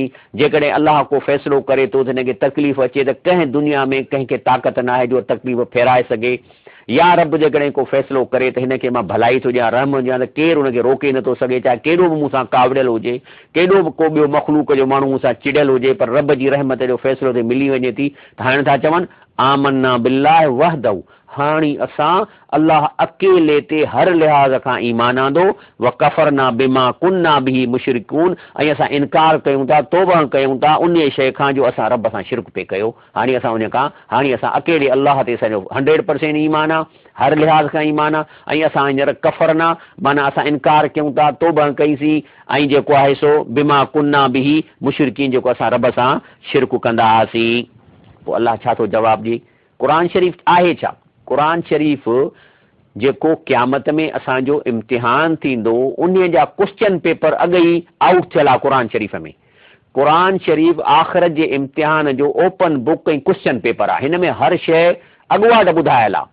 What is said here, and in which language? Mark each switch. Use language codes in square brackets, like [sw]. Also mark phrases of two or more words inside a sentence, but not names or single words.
[sd] जेकॾहिं अलाह को फ़ैसिलो करे थो त हिनखे तकलीफ़ अचे त कंहिं दुनिया में कंहिंखे ताक़त न आहे जो तकलीफ़ फेराए सघे, या रब जेकॾहिं को फ़ैसिलो करे त हिनखे मां भलाई थो ॾियां, रहम ॾियां, त केरु हुनखे रोके नथो सघे, चाहे केॾो बि मूंसां कावड़ियल हुजे, केॾो बि को ॿियो मख़लूक जो माण्हू मूंसां चिड़ियल हुजे, पर रब जी रहमत जो फ़ैसिलो ते मिली वञे थी। त हाणे था चवनि [ar] آمنا بالله وحده, [sd] हाणे असां अलाह अकेले ते हर लिहाज़ खां ईमान आंदो, [ar] وكفرنا بما كنا به مشركون, [sd] ऐं असां इनकार कयूं था, तौबा कयूं था उन शइ खां जो असां रब सां शिरक पे कयो। हाणे असां उन खां हाणे असां अकेले अलाह ते असांजो 100% ईमान आहे, हर लिहाज़ खां ईमान आहे, ऐं असां हींअर कफ़रना माना असां इनकार कयूं था, तौबा कईसीं, ऐं जेको आहे सो [ar] بما كنا به مشركين, [sd] जेको असां रब सां शिरक कंदा हुआसीं। पोइ अलाह छा थो जवाबु ॾिए, क़ुर शरीफ़ आहे छा, क़ुर शरीफ़ जेको क़यामत में असांजो इम्तिहान थींदो उन जा [en] question paper [sd] अॻु ई आउट थियल आहे क़ुर शरीफ़ में। क़ुर शरीफ़ आख़िरत जे इम्तिहान जो [en] open book [sd] ऐं [en] question paper [sd] आहे, हिन में हर शइ अॻुवाट ॿुधायल आहे।